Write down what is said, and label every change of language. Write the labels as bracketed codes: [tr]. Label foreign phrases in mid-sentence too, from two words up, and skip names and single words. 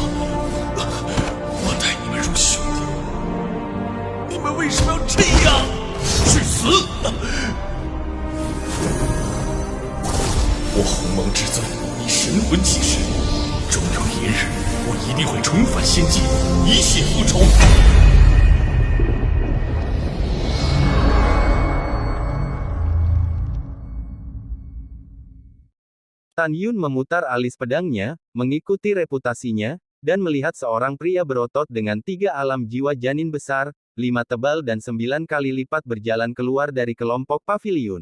[zh] 我待你们如兄弟，你们为什么要这样？去死！我鸿蒙至尊以神魂起誓，终有一日，我一定会重返仙界，以血复仇。 [id] Tan Yun memutar alis pedangnya, mengikuti reputasinya, dan melihat seorang pria berotot dengan 3 alam jiwa janin besar, 5 tebal dan 9 kali lipat berjalan keluar dari kelompok paviliun.